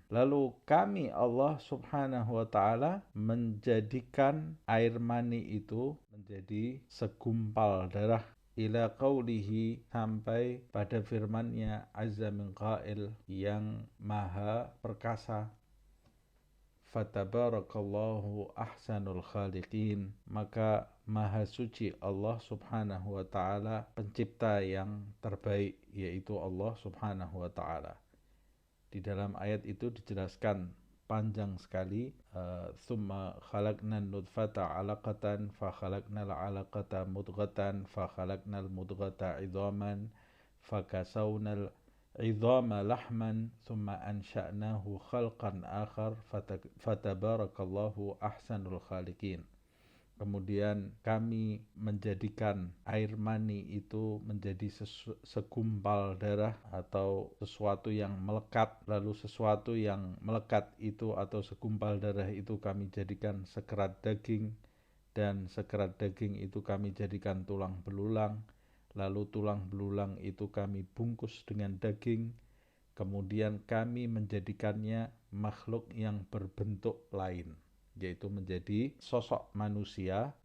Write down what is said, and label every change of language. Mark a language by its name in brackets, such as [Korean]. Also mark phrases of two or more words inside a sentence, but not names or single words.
[Indonesian] Lalu kami [Arabic] الله سبحانه وتعالى [Indonesian] menjadikan air mani itu menjadi segumpal darah, [Arabic] إلى قوله, [Indonesian] sampai pada firman-Nya [Arabic] عز من قائل, [Indonesian] yang maha perkasa, [Arabic] فتبارك الله أحسن الخالقين, [Indonesian] maka maha suci [Arabic] الله سبحانه وتعالى, [Indonesian] pencipta yang terbaik, yaitu [Arabic] الله سبحانه وتعالى. [Indonesian] Di dalam ayat itu dijelaskan panjang sekali, [Arabic] ثم خلقنا النطفة علقة فخلقنا العلقة مضغة فخلقنا المضغة عظاما فكسونا العظام لحما ثم أنشأناه خلقا آخر فتبارك الله أحسن الخالقين. [Indonesian] Kemudian kami menjadikan air mani itu menjadi segumpal darah atau sesuatu yang melekat, lalu sesuatu yang melekat itu atau segumpal darah itu kami jadikan sekerat daging, dan sekerat daging itu kami jadikan tulang belulang, lalu tulang belulang itu kami bungkus dengan daging, kemudian kami menjadikannya makhluk yang berbentuk lain, yaitu menjadi sosok manusia.